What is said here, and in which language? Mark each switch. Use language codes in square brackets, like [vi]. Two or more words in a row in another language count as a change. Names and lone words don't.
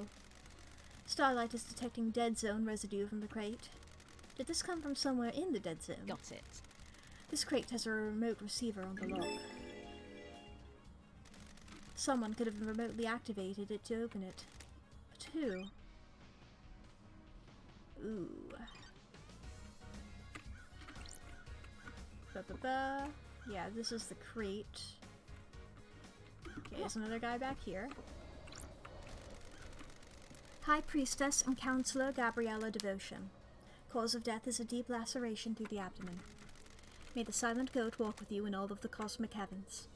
[en] Starlight is detecting dead zone residue from the crate. Did this come from somewhere in the dead zone? Got it. This crate has a remote receiver on the lock. Someone could have remotely activated it to open it. But who? Ooh. Ba-ba-ba. Yeah, this is the crate. Okay, there's another guy back here. High Priestess and Counselor Gabriella Devotion. Cause of death is a deep laceration through the abdomen. May the silent goat walk with you in all of the cosmic heavens.